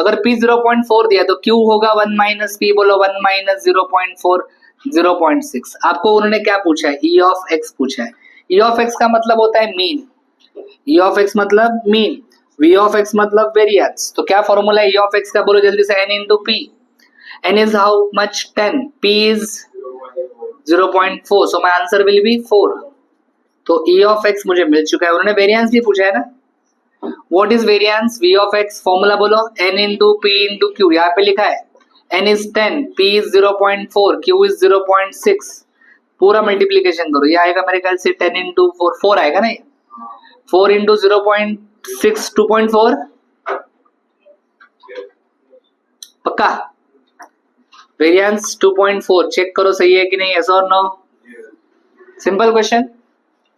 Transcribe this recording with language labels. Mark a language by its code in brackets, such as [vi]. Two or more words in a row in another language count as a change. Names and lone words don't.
[hi] अगर p 0.4 दिया तो q होगा 1 माइनस p। बोलो 1 माइनस 0.4 0.6। आपको उन्होंने क्या पूछा है? [en] e of x [hi] पूछा है। [en] e of x [hi] का मतलब होता है मीन, [en] e of x [hi] मतलब मीन, v ऑफ x मतलब वेरिएंस। तो क्या फॉर्मूला है [en] e of x [hi] का? बोलो जल्दी से, [en] n into p। n is how much? 10। p is 0.4, so my answer will be 4। [hi] तो [en] e of x [hi] मुझे मिल चुका है। उन्होंने वेरिएंस भी पूछा है ना, [en] what is variance? v of x [hi] फॉर्मूला बोलो, [en] n into p into q। यहाँ पे लिखा है n is 10, p is 0.4, q is 0.6। [hi] पूरा मल्टीप्लीकेशन करो, ये आएगा मेरे ख्याल से 10 into 4 आएगा ना। 4 into 0.6 2.4 पक्का? वेरिएंस 2.4 चेक करो सही है कि नहीं, यस और नो?